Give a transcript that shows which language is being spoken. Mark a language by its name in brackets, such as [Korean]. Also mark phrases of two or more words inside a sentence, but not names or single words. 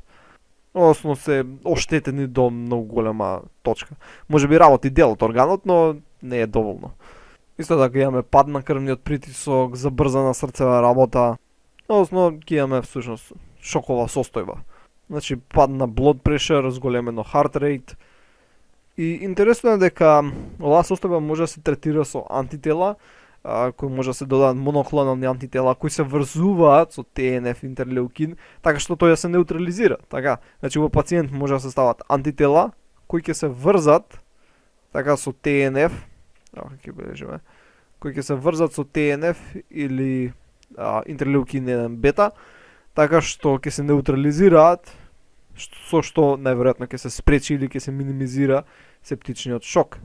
[Macedonian] Односно се оштетени до многу голема точка. Може би работи дел од органот, но не е доволно. Исто така имаме пад на крвниот притисок, забрзана срцева работа, односно ќе имаме всушност шокова состојба. Значи пад на [English] blood pressure, [Macedonian] зголемено [English] heart rate. [Macedonian] И интересно е дека оваа состојба може да се третира со антитела, кои може да се додаат моноклонални антитела кои се врзуваат со ТНФ интерлеукин, така што тој да се неутрализира. Така, значи во пациент може да се стават антитела кои ќе се врзат така со ТНФ, ќе бележиме, кои ќе се врзат со ТНФ или интерлеукин 1 бета, така што ќе се неутрализираат, со што најверојатно ќе се спречи или ќе се минимизира септичниот шок.